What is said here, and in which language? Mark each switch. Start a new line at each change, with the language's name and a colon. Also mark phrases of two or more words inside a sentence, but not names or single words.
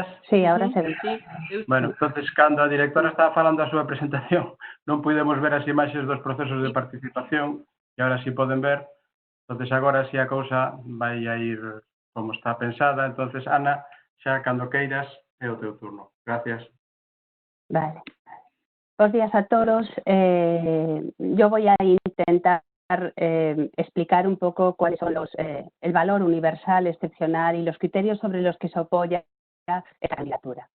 Spanish: Sí, ahora se ve. Sí,
Galician: Bueno, entonces, cando a directora estaba falando a súa presentación, non pudemos ver as imaxes dos procesos de participación, e agora sí poden ver. Entonces, agora sí a cousa vai a ir como está pensada. Entonces, Ana, xa cando queiras, é o teu turno. Gracias.
Spanish: Vale. Buenos días a todos. Yo voy a intentar explicar un poco cuáles son el valor universal, excepcional y los criterios sobre los que se apoya esta candidatura.